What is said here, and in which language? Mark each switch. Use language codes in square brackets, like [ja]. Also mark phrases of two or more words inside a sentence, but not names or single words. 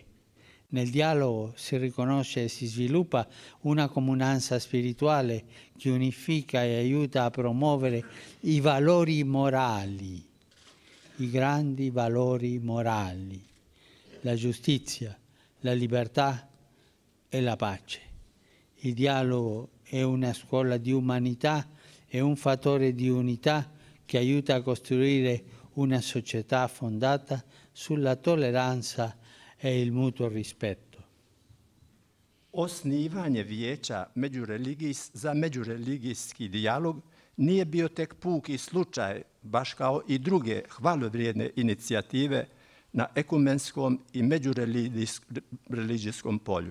[it] Nel dialogo si riconosce e si sviluppa una comunanza spirituale che unifica e aiuta a promuovere i valori morali, i grandi valori morali, la giustizia, la libertà e la pace. Il dialogo è una scuola di umanità, è un fattore di unità che aiuta a costruire una società fondata sulla tolleranza e il mutuo rispetto. [hr] Osnivanje vijeća za međureligijski dijalog nije bio tek puki slučaj, baš kao i druge hvalevrijedne inicijative na ekumenskom i međureligijskom polju.